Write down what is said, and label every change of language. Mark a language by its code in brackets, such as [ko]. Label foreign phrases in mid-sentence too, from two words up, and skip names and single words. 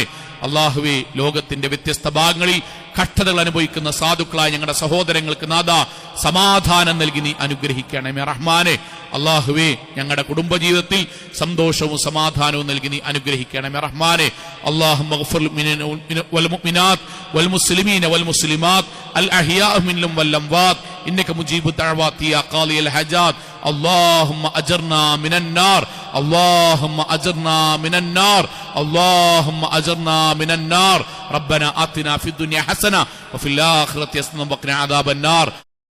[ml] അള്ളാഹുവേ, ലോകത്തിന്റെ വ്യത്യസ്ത ഭാഗങ്ങളിൽ കഷ്ടതകൾ അനുഭവിക്കുന്ന സാധുക്കളായ ഞങ്ങളുടെ സഹോദരങ്ങൾക്ക് നാഥ സമാധാനം നൽകി നീ അനുഗ്രഹിക്കണമേ റഹ്മാനെ. അള്ളാഹുവേ, ഞങ്ങളുടെ കുടുംബജീവിതത്തിൽ സന്തോഷവും സമാധാനവും നൽകി നീ അനുഗ്രഹിക്കണമേ റഹ്മാനെ. [ar] اللهم اغفر والمؤمنات والمسلمين والمسلمات الأحياء منهم والأموات إنك مجيب الدعوات يا قاضي الحاجات. اللهم أجرنا من النار، اللهم أجرنا من النار، اللهم أجرنا من النار. ربنا آتنا في الدنيا حسنة وفي الآخرة حسنة وقنا عذاب النار.